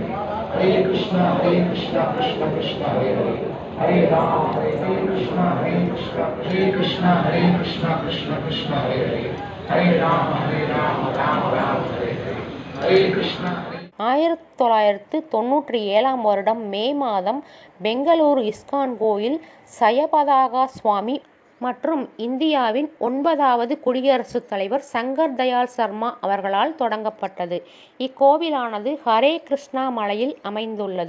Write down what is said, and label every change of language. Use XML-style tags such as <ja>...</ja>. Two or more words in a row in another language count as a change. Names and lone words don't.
<sa>हरे कृष्ण कृष्ण कृष्ण हरे हरे हरे राम कृष्ण हरे कृष्ण कृष्ण कृष्ण हरे हरे हरे राम राम राम हरे हरे. हरे कृष्ण.</sa> <ta>1997 வருடம் மே மாதம் பெங்களூரு இஸ்கான் கோயில் சயபதாகா சுவாமி மற்றும் இந்தியாவின் 9வது குடியரசுத் தலைவர் சங்கர் தயாள் சர்மா அவர்களால் தொடங்கப்பட்டது. இக்கோவிலானது ஹரே கிருஷ்ணா மலையில் அமைந்துள்ளது.</ta>